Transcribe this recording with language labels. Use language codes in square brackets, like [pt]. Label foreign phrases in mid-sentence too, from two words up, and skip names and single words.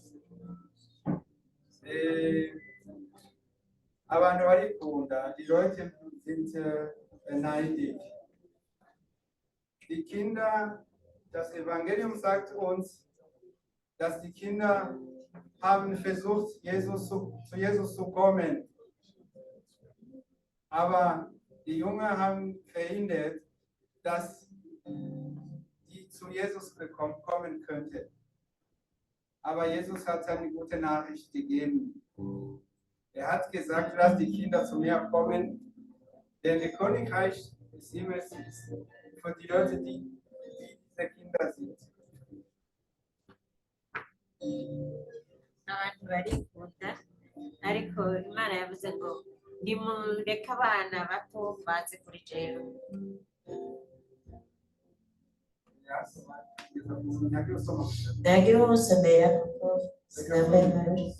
[rn] abantu barikunda [de] die Leute sind neidisch. Die Kinder, das Evangelium sagt uns, dass die Kinder haben versucht, zu Jesus zu kommen. Aber die Jungen haben verhindert, dass die zu Jesus kommen könnten. Aber Jesus hat eine gute Nachricht gegeben. Er hat gesagt, dass die Kinder zu mir kommen, denn das Königreich des Himmels ist für die Leute, die diese Kinder sind. [rn] Abantu barikunda ariko Imana yavuze ngo nimureke abana bato baze kuri jewe. Nagira umusomera kuko sinambaye impuzu.